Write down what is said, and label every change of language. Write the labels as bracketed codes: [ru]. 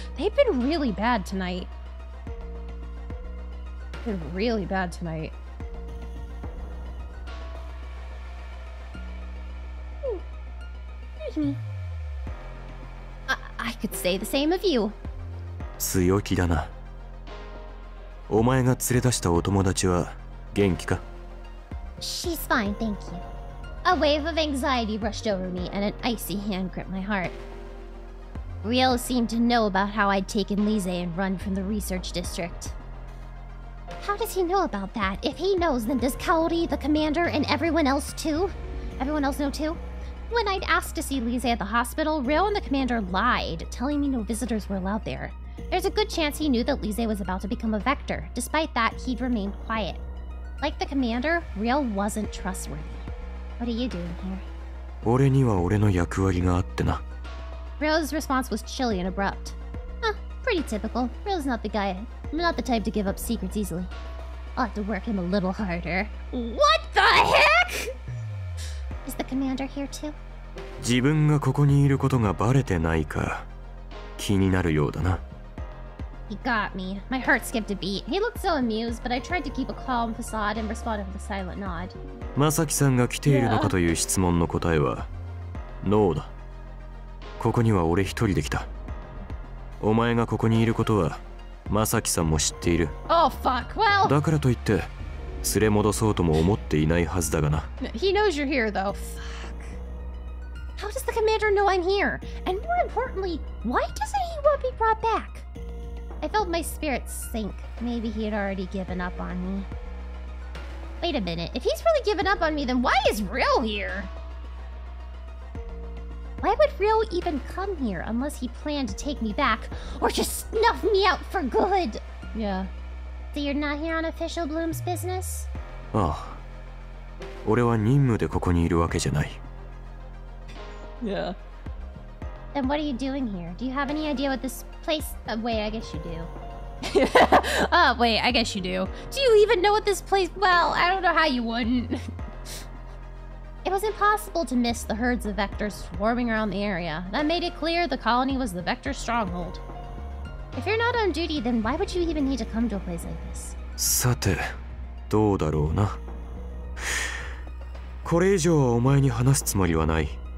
[en] They've been really bad tonight. Been really bad tonight. Excuse me. I could say the same of you. [ja] 強気だな。お前が連れ出したお友達は元気か？ [en] She's fine, thank you. A wave of anxiety rushed over me, and an icy hand gripped my heart. Ryo seemed to know about how I'd taken Lise and run from the research district. How does he know about that? If he knows, then does Kaori, the commander, and everyone else too? Everyone else know too? When I'd asked to see Lise at the hospital, Ryo and the commander lied, telling me no visitors were allowed there. There's a good chance he knew that Lise was about to become a Vector. Despite that, he'd remained quiet. Like the commander, Ryo wasn't trustworthy. What are you doing here? [ja] 俺には俺の役割があってな。 [en] Ryo's response was chilly and abrupt. Huh, pretty typical. Ryo's not the type to give up secrets easily. I'll have to work him a little harder. What the heck? Is the commander here too? [ja] 自分がここにいることがバレてないか気になるようだな。 [en] He got me. My heart skipped a beat. He looked so amused, but I tried to keep a calm facade and responded with a silent nod. [ja] まさきさんが来ているのかという質問の答えはノーだ。ここには俺一人で来た。お前がここにいることはまさきさんも知っている。 [en] Oh fuck, well. [ja] だからといって連れ戻そうとも思っていないはずだがな。 [en] He knows you're here though. Fuck. How does the commander know I'm here? And more importantly, why doesn't he want me brought back? I felt my spirits sink. Maybe he had already given up on me. Wait a minute. If he's really given up on me, then why is Ryo here? Why would Ryo even come here unless he planned to take me back or just snuff me out for good? Yeah. So you're not here on official Bloom's business? [ja] ああ。俺は任務でここにいるわけじゃない。 [en] Yeah. Then what are you doing here? Do you have any idea what this place... wait, I guess you do. Wait, I guess you do. Do you even know what this place... Well, I don't know how you wouldn't. It was impossible to miss the herds of Vectors swarming around the area. That made it clear the colony was the Vector stronghold. If you're not on duty, then why would you even need to come to a place like this? [ja] さて、どうだろうな。これ以上はお前に話すつもりはない。